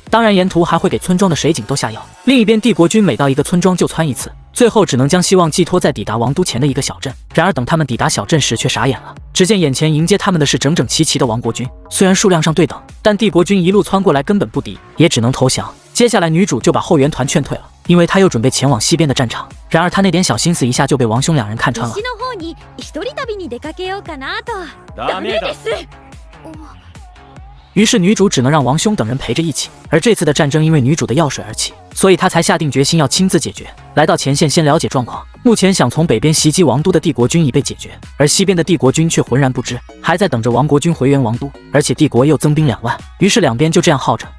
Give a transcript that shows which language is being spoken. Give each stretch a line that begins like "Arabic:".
Chinese: 当然沿途还会给村庄的水井都下药。另一边帝国军每到一个村庄就窜一次，最后只能将希望寄托在抵达王都前的一个小镇。然而等他们抵达小镇时却傻眼了，只见眼前迎接他们的是整整齐齐的王国军，虽然数量上对等，但帝国军一路窜过来根本不敌，也只能投降。接下来女主就把后援团劝退了，因为他又准备前往西边的战场。然而他那点小心思一下就被王兄两人看穿了。
Japanese: 西の方に一人旅に出かけようかなと。ダメです。
Chinese: 于是女主只能让王兄等人陪着一起，而这次的战争因为女主的药水而起，所以她才下定决心要亲自解决。来到前线先了解状况，目前想从北边袭击王都的帝国军已被解决，而西边的帝国军却浑然不知，还在等着王国军回援王都，而且帝国又增兵2万，于是两边就这样耗着。